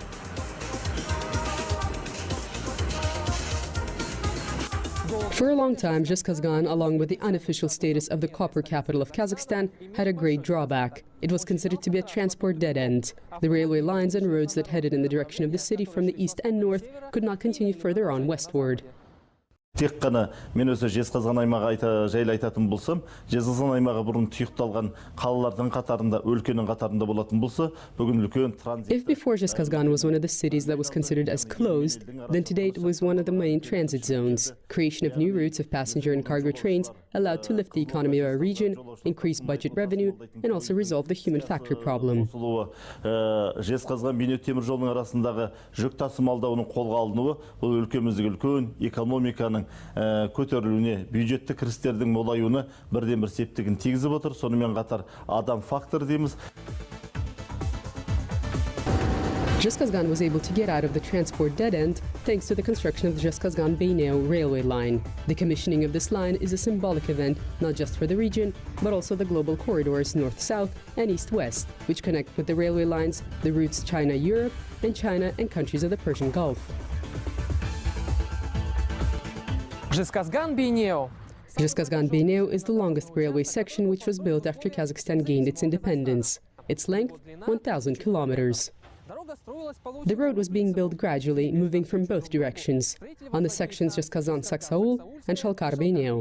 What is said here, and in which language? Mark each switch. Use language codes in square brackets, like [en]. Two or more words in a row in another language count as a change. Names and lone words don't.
[en] For a long time, Zhezkazgan, along with the unofficial status of the copper capital of Kazakhstan, had a great drawback. It was considered to be a transport dead end. The railway lines and roads that headed in the direction of the city from the east and north could not continue further on westward. [kk] Тек қана мен өзі Жезқазған аймағы жайлы айтатын болсам, Жезқазған аймағы бұрын тұйықталған қалалардың қатарында, өлкенің қатарында болатын болса, бүгін үлкен транзит. [en] If before Zhezkazgan was one of the cities that was considered as closed, then today it was one of the main transit zones. Creation of new routes of passenger and cargo trains allowed to lift the economy of our region, increase budget revenue, and also resolve the human factor problem. [kk] Жезқазған Бейнеу темір жолының арасындағы жүк тасымалдауының қолға алынуы, бұл өлкеміздегі үлкен экономиканың көтерілуіне, бюджеттік кірістердің молаюына бірден-бір септігін тигізіп отыр. Сонымен қатар адам фактор дейміз. [en] Zhezkazgan was able to get out of the transport dead end thanks to the construction of the Zhezkazgan-Beineu railway line. The commissioning of this line is a symbolic event not just for the region, but also the global corridors north-south and east-west, which connect with the railway lines, the routes China-Europe, and China and countries of the Persian Gulf. [kk] Жезказган-Бейнеу. [en] Zhezkazgan-Beineu is the longest railway section which was built after Kazakhstan gained its independence. Its length, 1,000 kilometers. The road was being built gradually, moving from both directions, on the sections Zhezkazgan-Saksaul and Shalkar-Beineu.